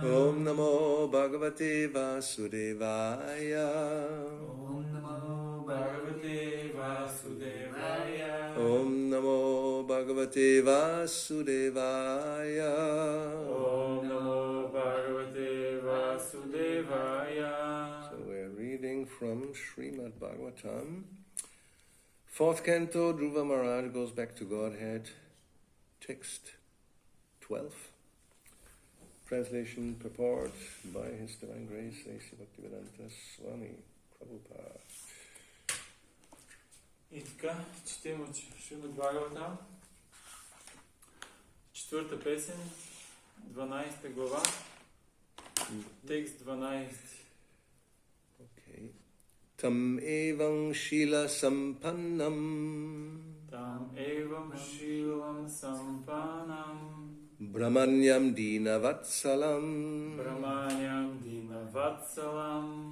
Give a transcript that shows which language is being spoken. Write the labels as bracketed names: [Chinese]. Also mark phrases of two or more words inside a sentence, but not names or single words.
[Sanskrit] ॐ नमो भगवते वासुदेवाय ॐ नमो भगवते वासुदेवाय ॐ नमो भगवते वासुदेवाय ॐ नमो भगवते वासुदेवाय. [English] So we're reading from Srimad Bhagavatam. Fourth canto, Dhruva Maharaj goes back to Godhead, text 12. Translation, purport by His Divine Grace, A.C. Bhakti-yoga Swami Prabhupada. [Bulgarian] И така, четем от Шримад Бхагаватам, 4 песен, 12 глава, текст 12. [English] Okay. [Sanskrit] तम् एवं शील सम्पन्नम् तम् एवं शीलं सम्पन्नम् ब्रह्मण्यं दीनवत्सलम् ब्रह्मण्यं दीनवत्सलम्